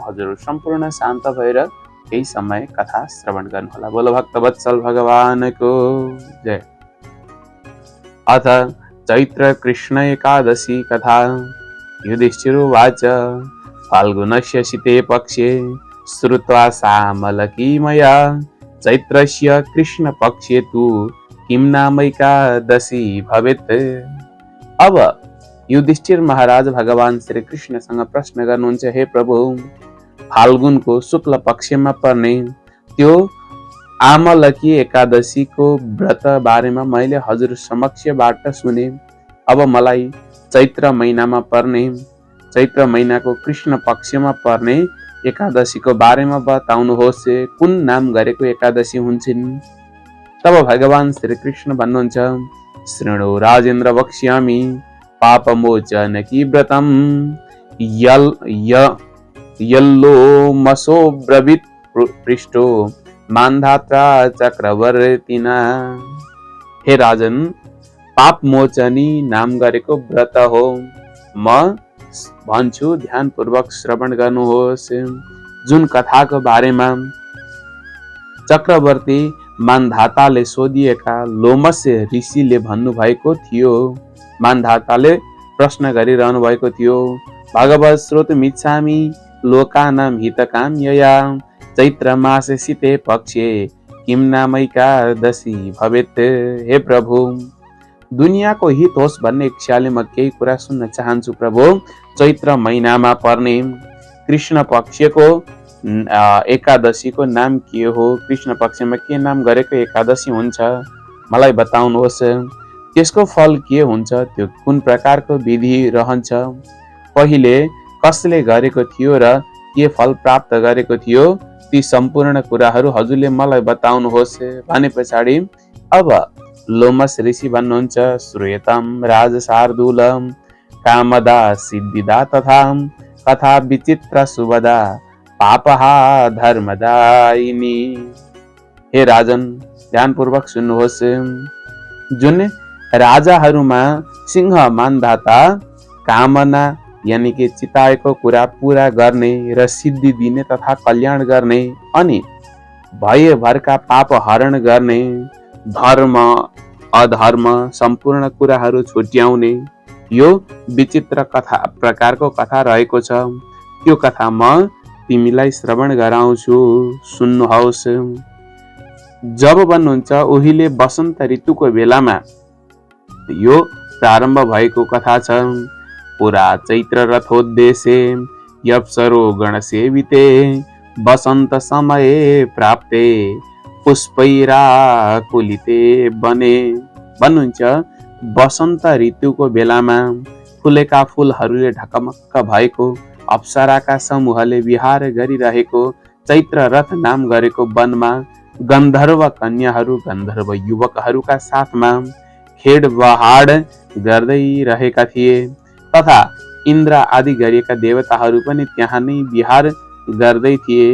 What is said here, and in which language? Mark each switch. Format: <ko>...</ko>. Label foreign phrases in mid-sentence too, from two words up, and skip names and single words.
<ne>हजुर सम्पूर्ण शान्त भएर केही समय कथा श्रवण गर्नुहोला। बोलो भक्तवत्सल भगवानको जय।</ne> <sa>अथ चैत्र कृष्ण एकादशी कथा। युधिष्ठिरोवाच फाल्गुनस्य शीते पक्षे श्रुत्वा सामलकी मया चैत्रस्य कृष्ण पक्षे तु किं नाम एकादशी भवेत्।</sa> <ne>अब युधिष्ठिर महाराज भगवान श्री कृष्णसँग प्रश्न गर्नुहुन्छ, हे प्रभु, फाल्गुनको शुक्ल पक्षमा पर्ने त्यो आमलकी एकादशीको व्रत बारेमा मैले हजुर समक्षबाट सुने। अब मलाई चैत्र महिनामा पर्ने, चैत्र महिनाको कृष्ण पक्षमा पर्ने एकादशीको बारेमा बताउनुहोस्, कुन नाम गरेको एकादशी हुन्छन्। तब भगवान श्री कृष्ण भन्नुहुन्छ,</ne> <sa>शृणु राजेन्द्र वक्ष्यामि पापमोचनकी व्रतम यल्लोमसो ब्रवीत पृष्ठो मान्धात्रा चक्रवर्तिना।</sa> <ne>हे राजन, पाप मोचनी नाम गरेको व्रत हो। म भन्छु ध्यानपूर्वक श्रवण गर्नुहोस्। जुन कथाको बारेमा चक्रवर्ती मान्धाताले सोधिएका लोमस्य ऋषिले भन्नुभएको थियो। मान्धाताले प्रश्न गरिरहनु भएको थियो,</ne> <sa>भगवत् श्रोतुमिच्छामि लोकानां हितकाम्यया चैत्र मासे शीते पक्षे किं नाम एकादशी भवेत्।</sa> <ne>हे प्रभु, दुनियाँको हित होस् भन्ने इच्छाले म केही कुरा सुन्न चाहन्छु। प्रभु, चैत्र महिनामा पर्ने कृष्ण पक्षको एकादशीको नाम के हो? कृष्ण पक्षमा के नाम गरेको एकादशी हुन्छ मलाई बताउनुहोस्। त्यसको फल के हुन्छ? त्यो कुन प्रकारको विधि रहन्छ? पहिले कसले गरेको थियो र के फल प्राप्त गरेको थियो? ती सम्पूर्ण कुराहरू हजुरले मलाई बताउनुहोस् भने पछाडि अब लोमस ऋषि भन्नुहुन्छ,</ne> <sa>श्रूयतां राजशार्दूलम कामदा सिद्धिदा तथा कथा विचित्र सुभदा पापहा धर्मदायिनी।</sa> <ne>हे राजन, ध्यानपूर्वक सुन्नुहोस्। जुन राजाहरूमा सिंह मान्धाता कामना यानि कि चिताएको कुरा पूरा गर्ने र सिद्धि दिने तथा कल्याण गर्ने अनि भयभरका पाप हरण गर्ने, धर्म अधर्म सम्पूर्ण कुराहरू छुट्याउने यो विचित्र कथा प्रकारको कथा रहेको छ। त्यो कथा म तिमीलाई श्रवण गराउँछु, सुन्नुहोस्। जब भन्नुहुन्छ उहिले वसन्त ऋतुको बेलामा यो प्रारम्भ भएको कथा छ।</ne> <sa>पुरा चैत्र रथोद्देशे यप्सरो गणसेविते वसन्त समये प्राप्ते पुष्पैराकुलिते बने।</sa> <ne>भन्नुहुन्छ वसन्त ऋतुको बेलामा फुलेका फुलहरूले ढकमक्क भएको, अप्सराका समूहले विहार गरिरहेको चैत्र रथ नाम गरेको वनमा गन्धर्व कन्याहरू, गन्धर्व युवकहरूका साथमा खेड बहाड गर्दै रहेका थिए तथा इन्द्र आदि गरिएका देवताहरू पनि त्यहाँ नै विहार गर्दै थिए।</ne>